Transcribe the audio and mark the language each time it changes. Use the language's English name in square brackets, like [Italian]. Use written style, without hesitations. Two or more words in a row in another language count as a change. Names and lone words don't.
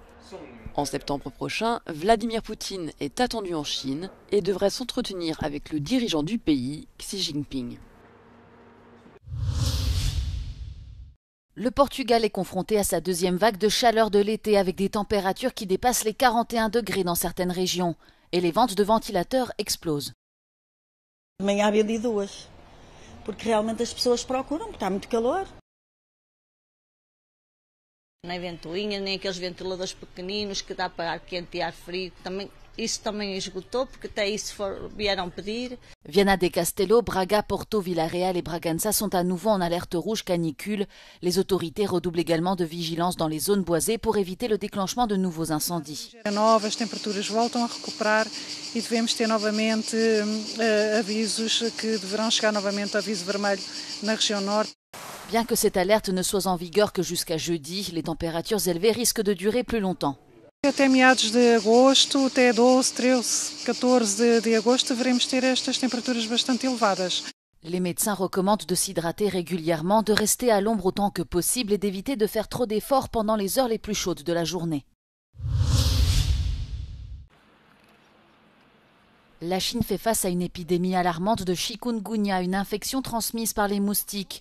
[French] En septembre prochain, Vladimir Poutine est attendu en Chine et devrait s'entretenir avec le dirigeant du pays, Xi Jinping. Le Portugal est confronté à sa deuxième vague de chaleur de l'été avec des températures qui dépassent les 41 degrés dans certaines régions. Et les ventes de ventilateurs explosent. [Portuguese] De manhã havia de duas, porque realmente as pessoas procuram, porque está muito calor. Nem ventoinha, nem aqueles ventiladores pequeninos que dá para ar quente e ar frio. Isso também esgotou, porque até isso vieram pedir. Viana de Castelo, Braga, Porto, [French] Villarreal et Bragança sont à nouveau en alerte rouge canicule. Les autorités redoublent également de vigilance dans les zones boisées pour éviter le déclenchement de nouveaux incendies. [Portuguese] As temperaturas voltam a recuperar e devemos ter novamente avisos que deverão chegar novamente aviso vermelho na região norte. [French] Bien que cette alerte ne soit en vigueur que jusqu'à jeudi, les températures élevées risquent de durer plus longtemps. [Portuguese] Até meados de agosto, até 12, 13, 14 de agosto, deveremos ter estas temperaturas bastante elevadas. [French] Les médecins recommandent de s'hydrater régulièrement, de rester à l'ombre autant que possible et d'éviter de faire trop d'efforts pendant les heures les plus chaudes de la journée. La Chine fait face à une épidémie alarmante de chikungunya, une infection transmise par les moustiques.